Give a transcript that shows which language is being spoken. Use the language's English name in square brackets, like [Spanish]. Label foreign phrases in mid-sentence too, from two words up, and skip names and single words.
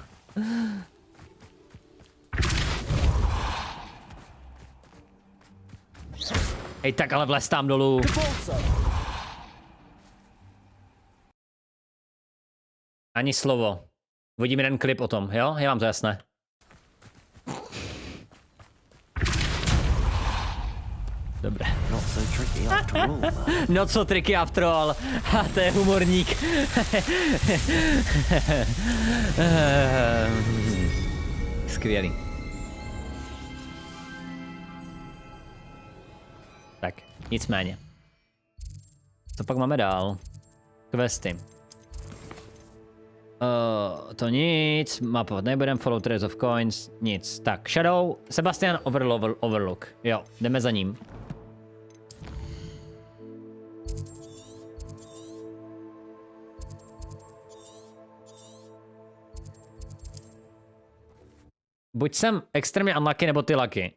[Czech] Hej, tak ale vlez tam dolů. Ani slovo. Vodím jeden klip o tom, jo? Je vám to jasné. Dobré. [English] Not so tricky after all. Ha, [Czech] to je humorník. Skvělý. Tak, nicméně. Co pak máme dál? Questy. To nic, mapovat nebudem, [English] follow trails of coins, [Czech] nic. Tak, Shadow, Sebastian Overlook. Jo, jdeme za ním. Buď jsem extrémně unlucky, nebo ty lucky.